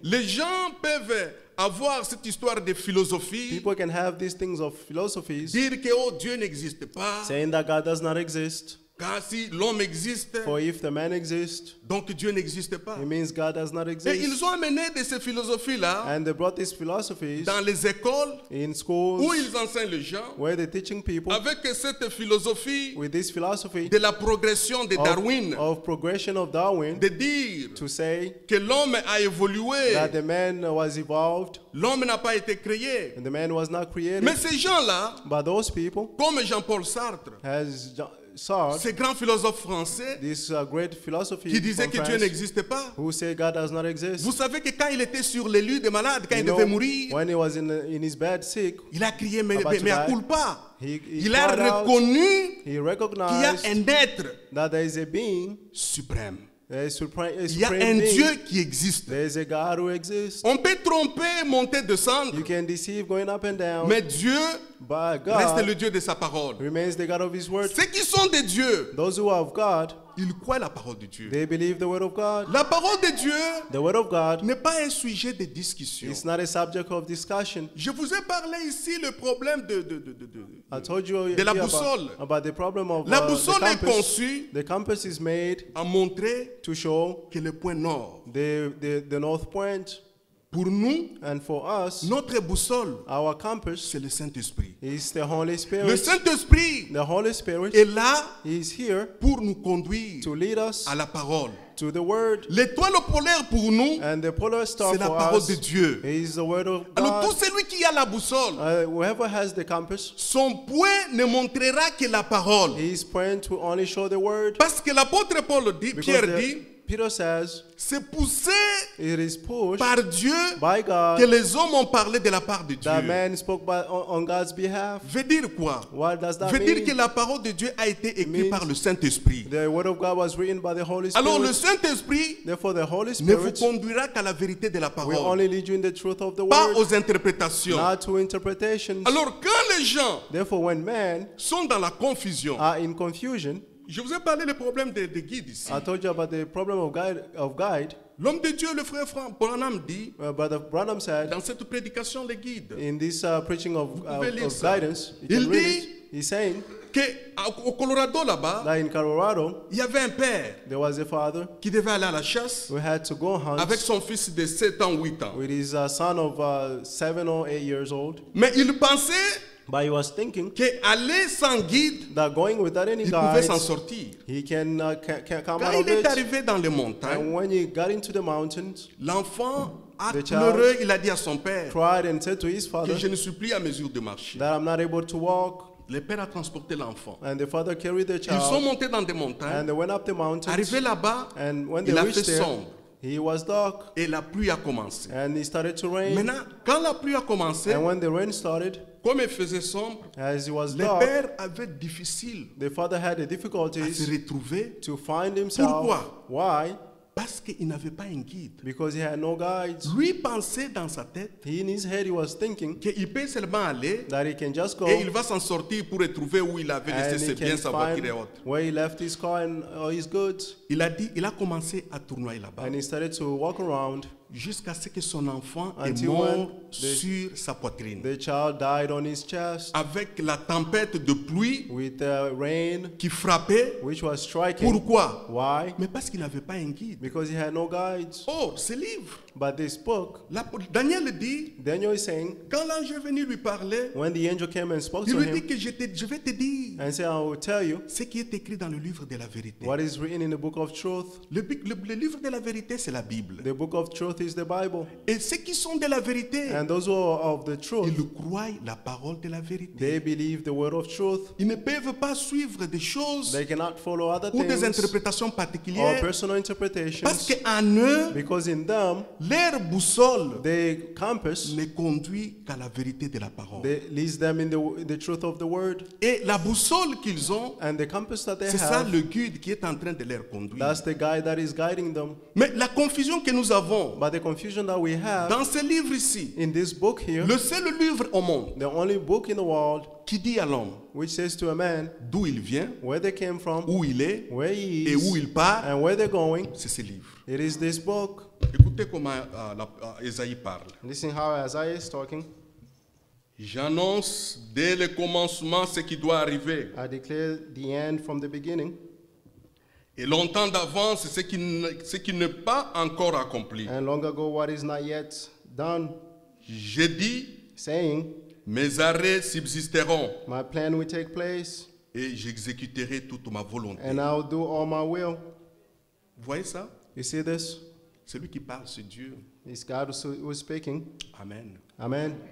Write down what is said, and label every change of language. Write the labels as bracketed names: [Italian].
[French] Les gens peuvent avoir cette histoire de philosophie, [English] People can have these things of philosophies, [French] dire que oh, Dieu n'existe pas, [English] saying that God does not exist. [French] car si l'homme existe, [English] For if the man exists, [French] donc Dieu n'existe pas. [English] it means God does not [French] Et [English] exist. [French] ils ont amené de ces philosophies-là [English] And they brought these philosophies [French] dans les écoles [English] in [French] où [English] schools [French] ils enseignent les gens [English] where they're teaching people [French] avec cette philosophie [English] with this philosophy [French] de la progression de Darwin, [English] of progression of Darwin, [French] de dire [English] to say [French] que l'homme a évolué, [English] that the man was evolved [French] l'homme n'a pas été créé. [English] and the man was not created. [French] Mais ces gens-là, [English] But those people, [French] comme Jean-Paul Sartre, [English] as Sartre, [French] ce grand philosophe français [English] this great philosophy [French] qui disait [English] from [French] que Dieu [English] France, [French] n'existe pas, [English] who say God does not exist. [French] vous savez que quand il était sur les lits des malades, quand [English] You [French] il [English] know, [French] devait mourir, [English] when he was in his bed sick, [French] il a crié mais [English] about to [French] à [English] die, [Latin] culpa. [English] he [French] Il a [English] cried out, [French] reconnu [English] he [French] qu'il y a [English] recognized [French] un être [English] that there is a being, [French] suprême. [English] a supreme [French] Il y a [English] supreme [French] un [English] being. [French] Dieu qui existe. [English] There is a God who exists. [French] On peut tromper, monter, descendre, [English] You can deceive going up and down, [French] mais Dieu [English] but [French] reste [English] God [French] le Dieu de sa parole. [English] remains the God of His word. [French] Ceux qui sont des dieux, [English] Those who are of God, [French] ils croient la parole de Dieu. [English] they believe the word of God. [French] La parole de Dieu [English] The word of God [French] n'est pas un sujet de discussion. [English] is not a subject of discussion. [French] Je vous ai parlé ici le problème [English] I told you [French] de la [English] here [French] boussole. [English] about the problem of [French] La [English] the [French] boussole est [English] compass. [French] conçue [English] The compass is made [French] à montrer [English] to show [French] que le point nord, [English] the north point, [French] pour nous, [English] and for us, [French] notre boussole, [English] our compass [French] c'est le Saint-Esprit. [English] is the Holy [French] Le [English] Spirit. [French] Saint-Esprit [English] The Holy Spirit [French] est là [English] is here [French] pour nous conduire [English] to lead us [French] à la parole. [English] to the word, [French] L'étoile polaire pour nous, [English] and the polar star [French] c'est la [English] for [French] parole [English] us [French] de Dieu. [English] is the word of [French] Alors tout [English] God. [French] celui qui a la boussole, [English] Whoever has the compass, [French] son point ne montrera que la parole. [English] his point will only show the word. [French] Parce que l'apôtre Paul dit, [English] Because [French] Pierre dit, [English] Peter says [French] c'est poussé [English] it is pushed [French] par Dieu [English] by [French] que [English] God [French] les hommes ont parlé de la part de Dieu. [English] that man spoke on God's behalf. [French] Veut dire quoi? [English] What does that [French] Veut dire que [English] mean? [French] la parole de Dieu a été écrite [English] means [French] par le Saint-Esprit. [English] The word of God was written by the Holy [French] Alors le [English] Spirit. [French] Saint-Esprit [English] Therefore, the Holy [French] ne vous [English] Spirit [French] conduira qu'à la vérité de la [English] will [French] parole, [English] only lead you in the truth of the [French] pas [English] word, [French] aux interprétations. [English] not to interpretations. [French] Alors quand les gens [English] Therefore, when men [French] sont dans la confusion, [English] are in confusion, [French] je vous ai parlé du problème des guides ici. [English] I told you about the problem of guide. [French] L'homme de Dieu, le frère Branham dit, [English] Brother Branham said [French] dans cette prédication, les guides, [English] in this preaching of [French] pouvez lire ça. [English] guidance, you [French] Il [English] can read [French] dit [English] it. He's saying [French] qu'au Colorado là-bas, [English] that in Colorado, [French] il y avait un père [English] there was a father [French] qui devait aller à la chasse [English] who had to go hunt [French] avec son fils de 7 ans, 8 ans. [English] with his son of 7 or 8 years old. [French] Mais il pensait [English] But he was thinking [French] qu'aller sans guide, [English] that going without any [French] il pouvait s'en [English] guides, [French] sortir. [English] he can come [French] Quand [English] out of [French] il est [English] it. [French] arrivé dans les montagnes, [English] And when he got into the mountains, [French] l'enfant a [English] The child [French] pleuré, il a dit à son père [English] cried and said to his [French] que [English] father [French] je ne suis plus à mesure de marcher. [English] that I'm not able to walk. [French] Le père a transporté l'enfant. [English] And the father carried the [French] Ils sont [English] child, [French] montés dans des [English] and [French] montagnes. [English] they went up the mountains. [French] Arrivé là-bas, [English] And when they [French] il a [English] reached [French] fait [English] there, [French] sombre. [English] He was dark, [French] et la pluie a commencé. [English] and it started to rain. [French] Maintenant, quand la pluie a commencé, [English] And when the rain started, [French] comme il faisait sombre, [English] as it was [French] le [English] dark, [French] père avait difficile [English] the father had the [French] à se [English] difficulties [French] retrouver [English] to find himself. [French] Pourquoi? [English] Why? [French] parce qu'il n'avait pas un guide. [English] Because he had no guides. [French] Lui pensait dans sa tête [English] He in his head, he was thinking [French] qu'il peut seulement aller [English] that he can just go [French] et il va s'en sortir pour retrouver où il avait laissé [English] and [French] ses [English] he [French] biens, [English] can [French] sa voiture [English] find [French] et autres. [English] where he left his car and all his goods. [French] Il a commencé à tournoyer là-bas [English] And he started to walk around [French] jusqu'à ce que son enfant est [English] Until [French] mort [English] when [French] sur sa poitrine. [English] The child died on his chest [French] Avec la tempête de pluie [English] with the rain [French] qui frappait. [English] which was striking. [French] Pourquoi? [English] Why? [French] Mais parce qu'il n'avait pas un guide. [English] Because he had no guides. [French] Oh, ce livre, [English] But this book, [French] Daniel dit, [English] Daniel is saying, [French] quand l'ange est venu lui parler, [English] when the angel came and spoke [French] il [English] to [French] lui dit [English] him [French] que je vais te dire [English] and said, I will tell you [French] ce qui est écrit dans le livre de la vérité. [English] what is written in the book of truth. [French] Le livre de la vérité, c'est la Bible. [English] The book of truth is the Bible. [French] Et ceux qui sont de la vérité, [English] And those who are of the [French] ils [English] truth, [French] croient la parole de la vérité. [English] they believe the word of truth. [French] Ils ne peuvent pas suivre des choses [English] They cannot follow other [French] ou des [English] things [French] interprétations [English] or [French] particulières [English] personal [French] parce [English] interpretations [French] qu'en eux, [English] because in them, [French] leur boussole [English] the compass, [French] ne conduit qu'à la vérité de la parole. [English] they leads them in the truth of the word. [French] Et la boussole qu'ils ont, [English] And the compass that they [French] c'est ça [English] have, [French] le guide qui est en train de leur conduire. [English] that's the guide that is guiding them. [French] Mais la confusion que nous avons [English] But the confusion that we have [French] dans ce livre ici, [English] in this book here, [French] le seul livre au monde [English] the only book in the world [French] qui dit à l'homme [English] which says to a man [French] d'où il vient, [English] where they came from, [French] où il est [English] where he [French] et où [English] is, [French] il part, [English] and where they're going, [French] c'est ce livre. [English] it is this book. [French] Écoutez comment Ésaïe parle. [English] Listen how Isaiah is talking. [French] J'annonce dès le commencement ce qui doit arriver. [English] I declare the end from the beginning, [French] Et longtemps d'avance ce qui n'est pas encore accompli. [English] and long ago what is not yet done, [French] Je dis, [English] saying, [French] mes arrêts subsisteront [English] my plan will take place, [French] et j'exécuterai toute ma volonté. [English] and I'll do all my will. [French] Vous voyez ça? [English] You see this? [French] Celui qui parle, c'est Dieu. [English] It's God who is speaking. [French] Amen. [English] Amen.